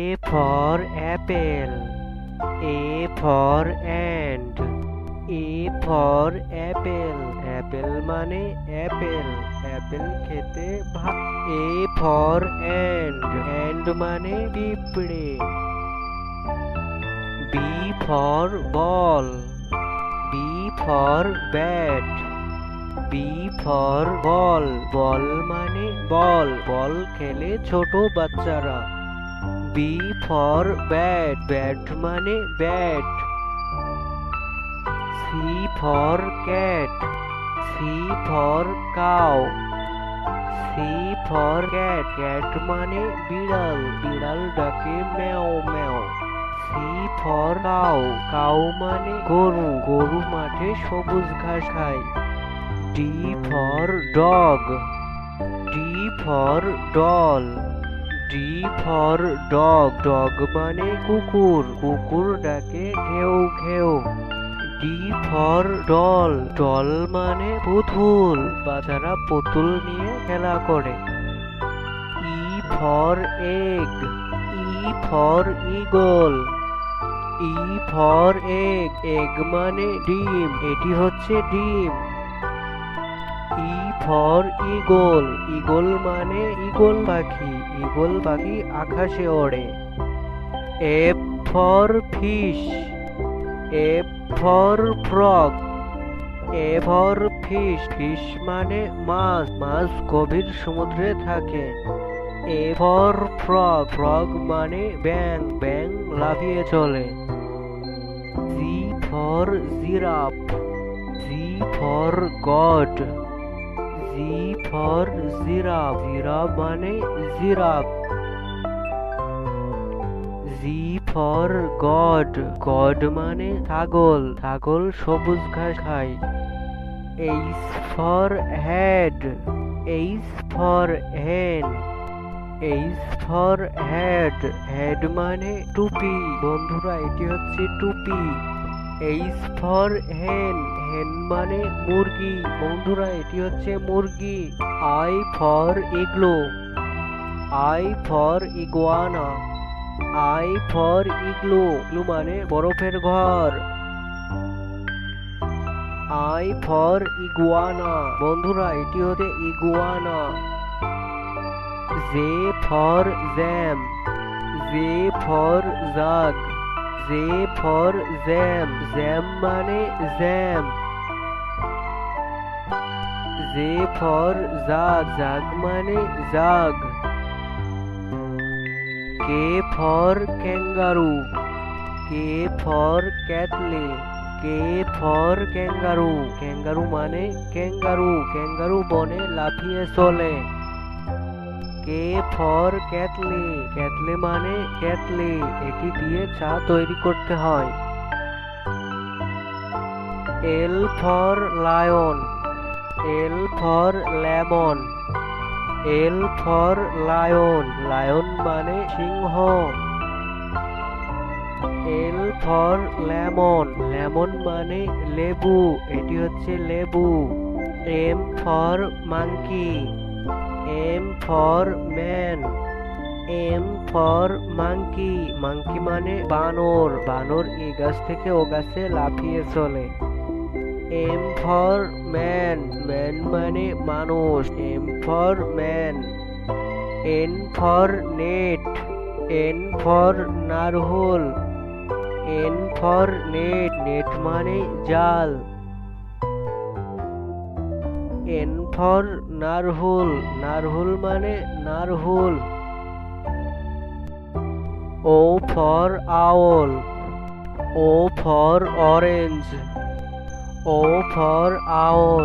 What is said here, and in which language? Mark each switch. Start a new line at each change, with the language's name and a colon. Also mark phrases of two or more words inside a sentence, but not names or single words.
English: for apple. A for ant. A for apple. Apple মানে apple. Apple
Bangla: খেতে ভালো।
English: A for ant. Ant
Bangla: মানে পিঁপড়ে।
English: B for ball. B for bat. B for ball.
Bangla: Ball মানে বল। বল খেলে ছোট বাচ্চারা।
English: B for bat. Bat
Bangla: মানে ব্যাট।
English: C for cat. C for cow. C for cat.
Bangla: Cat মানে বিড়াল। বিড়াল ডাকে ম্যাও ম্যাও।
English: C for cow. Cow
Bangla: মানে গরু। গরু মাঠে সবুজ ঘাস খায়।
English: D for dog. D for doll. D for dog.
Bangla: Dog মানে কুকুর। কুকুর ডাকে ঘেউ ঘেউ।
English: D for doll. Doll
Bangla: মানে পুতুল। বাচ্চারা পুতুল নিয়ে খেলা করে।
English: E for egg. E for eagle. E for egg.
Bangla: Egg মানে ডিম। এটি হচ্ছে ডিম।
English: E for eagle.
Bangla: Eagle মানে ঈগল পাখি। ঈগল পাখি আকাশে ওড়ে।
English: F for fish. F for frog. A for fish.
Bangla: Fish মানে মাছ। মাছ গভীর সমুদ্রে থাকে।
English: A for frog. Frog
Bangla: মানে ব্যাঙ। ব্যাঙ লাফিয়ে চলে।
English: G for giraffe. G for god. G for giraffe. Giraffe
Bangla: মানে জিরাফ।
English: G for god.
Bangla: God মানে ছাগল। ছাগল সবুজ ঘাস খায়।
English: H for head. H for hen. H for head.
Bangla: Head মানে টুপি। বন্ধুরা এটি হচ্ছে টুপি।
English: H for hen. hen
Bangla: মানে মুরগি। বন্ধুরা এটি হচ্ছে মুরগি।
English: I for igloo. I for iguana. I for igloo. igloo
Bangla: মানে বরফের ঘর।
English: I for iguana.
Bangla: বন্ধুরা এটি হচ্ছে ইগুয়ানা।
English: J for jam. J for jug. J for jam. Jam
Bangla: মানে জ্যাম।
English: J for jug. jug
Bangla: মানে জাগ।
English: K for kangaroo. K for cattle. K for kangaroo.
Bangla: kangaroo মানে kangaroo. kangaroo বনে লাফিয়ে চলে।
English: K for kettle.
Bangla: kettle মানে কেটলি। এটি দিয়ে চা তৈরি করতে হয়।
English: L for lion. L for lemon. L for lion. lion
Bangla: মানে সিংহ।
English: L for lemon.
Bangla: lemon মানে লেবু। এটি হচ্ছে লেবু।
English: M for monkey. M for man. M for monkey. monkey
Bangla: মানে বানর। বানর এই গাছ থেকে ও গাছে লাফিয়ে চলে।
English: M for man. man
Bangla: মানে মানুষ।
English: M for man. N for net. N for নারহোল। N for net. net
Bangla: মানে জাল।
English: N for নারহুল।
Bangla: নারহুল মানে নারহুল।
English: O for owl. O for orange. O for owl.